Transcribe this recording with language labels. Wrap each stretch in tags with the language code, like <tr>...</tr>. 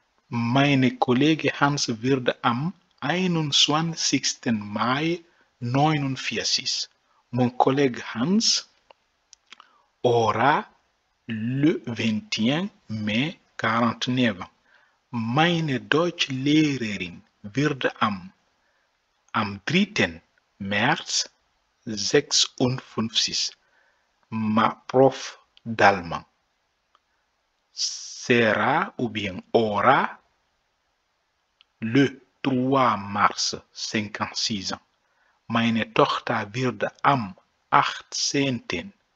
<de>Meine Kollege Hans wird am 21. Mai 49.</de> <fr>Mon collègue Hans aura le 21 mai 49 ans.</fr> <de>Meine Deutschlehrerin wird am 3. März 56.</de> <fr>Ma prof d'allemand sera ou bien aura le 3 mars 56 ans.</fr> <de>Meine Tochter wird am 18.</de>